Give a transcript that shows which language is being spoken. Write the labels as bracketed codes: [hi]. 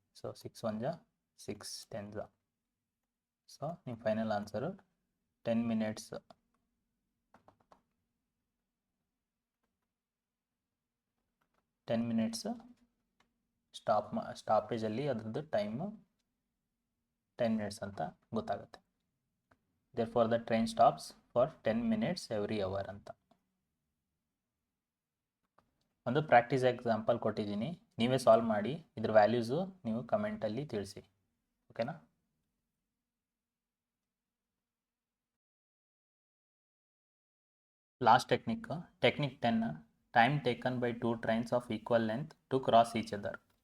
[kn] So 6 1 6 10. So ನಿಮ್ಮ final answer 10 minutes. 10 minutes ಸ್ಟಾಪೇಜಲ್ಲಿ ಅದ್ರದ್ದು time 10 minutes ಅಂತ ಗೊತ್ತಾಗುತ್ತೆ. [en] therefore the train stops for 10 minutes every hour ಅಂತ. [kn] ಒಂದು ಪ್ರಾಕ್ಟೀಸ್ ಎಕ್ಸಾಂಪಲ್ ಕೊಟ್ಟಿದ್ದೀನಿ, ನೀವೇ ಸಾಲ್ವ್ ಮಾಡಿ. ಇದ್ರ ವ್ಯಾಲ್ಯೂಸು ನೀವು ಕಮೆಂಟಲ್ಲಿ ತಿಳಿಸಿ, ಓಕೆನಾ? [en] Last technique 10. Time taken by 2 trains of equal length to cross each other.